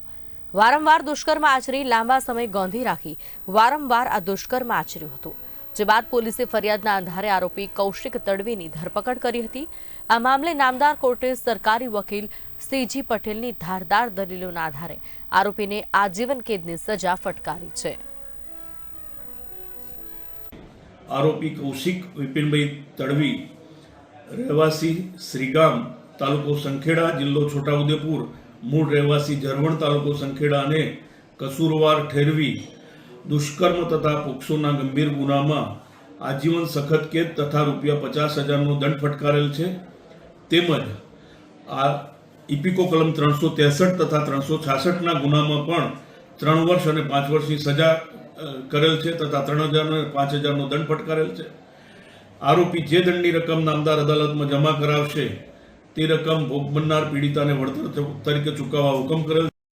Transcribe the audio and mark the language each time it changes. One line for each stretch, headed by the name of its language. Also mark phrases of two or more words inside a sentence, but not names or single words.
Gujarati: વારંવાર દુષ્કર્મ આચરી લાંબા સમય ગોંધી રાખી વારંવાર આ દુષ્કર્મ આચર્યું હતું, જે બાદ પોલીસે ફરિયાદના આધારે આરોપી કૌશિક તડવીની ધરપકડ કરી હતી। આ મામલે નામદાર કોર્ટે સરકારી વકીલ સીજી પટેલની ધારદાર દલીલોના આધારે આરોપીને આજીવન કેદની સજા ફટકારી છે। આરોપી કૌશિક વિપિનભાઈ તડવી રહવાસી શ્રીગામ તાલુકો સંખેડા જિલ્લો છોટાઉદેપુર મૂળ રહવાસી ઝરવણ તાલુકો સંખેડા ને કસૂરવાર ઠેરવી દુષ્કર્મ તથા પોક્સોના ગંભીર ગુનામાં આજીવન સખત કેદ તથા ₹50,000નો દંડ ફટકારેલ છે। તેમજ આ ઈપીકો કલમ 363 તથા 366 ગુનામાં પણ 3 વર્ષ અને 5 વર્ષની સજા કરેલ છે તથા 3,000 અને 5,000નો દંડ ફટકારેલ છે। આરોપી જે દંડની રકમ નામદાર અદાલત માં જમા કરાવશે તે રકમ ભોગ બનનાર પીડિતાને વળતર તરીકે ચૂકવવા હુકમ કરેલ